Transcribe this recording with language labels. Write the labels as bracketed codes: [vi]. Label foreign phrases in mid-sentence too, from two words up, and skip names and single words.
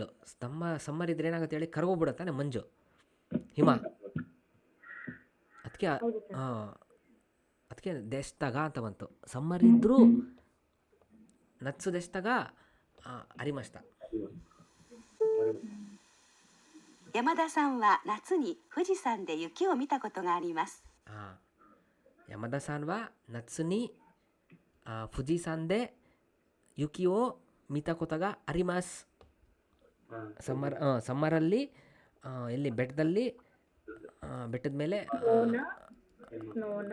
[kn] ಸಮ್ಮರ್ ಇದ್ರೆ ಏನಾಗುತ್ತೆ ಹೇಳಿ, ಕರ್ಗೋಗ್ಬಿಡುತ್ತಾನೆ ಮಂಜು, ಹಿಮ. ಅದಕ್ಕೆ ಹೌದು ಸರ್. ಹಾಂ, ಅದಕ್ಕೆ ದೆಷ್ಟಾಗ ಅಂತ ಬಂತು. ಸಮ್ಮರ್ ಇದ್ದರೂ [ja] 夏でしたがありました. 山田さんは夏に富士山で雪を見たことがあります。 ಹಾಂ, 山田さんは夏に富士山で雪を見たことがあります. [kn] ಸಮ್ಮರಲ್ಲಿ ಎಲ್ಲಿ ಬೆಟ್ಟದಲ್ಲಿ, ಬೆಟ್ಟದ ಮೇಲೆ ಸ್ನೋನ